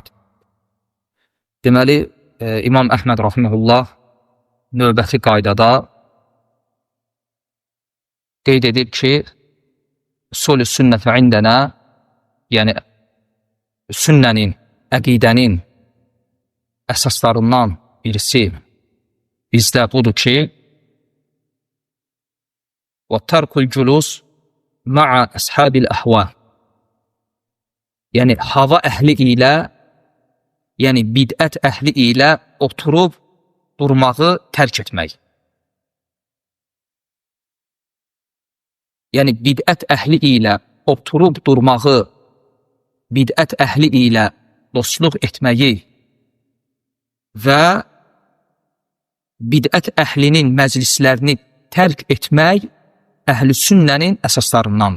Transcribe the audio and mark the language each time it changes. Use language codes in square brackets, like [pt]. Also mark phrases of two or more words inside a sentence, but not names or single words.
[az] Deməli, İmam Əhməd rahimehullah növbəti qaydada qeyd edir ki, [ar] أصول السنة عندنا, [az] yəni sünnənin, əqidənin əsaslarından birisi bizdə budur ki, [ar] وَتَرْكُ الْجُلُوسِ مَعَ أَصْحَابِ الْأَهْوَى. [az] Yəni, hava əhli ilə, yəni bidət əhli ilə oturub durmağı tərk etmək. Yəni, bidət əhli ilə oturub durmağı, bidət əhli ilə dostluq etməyi və bidət əhlinin məclislərini tərk etmək əhl-i sünnənin əsaslarındandır.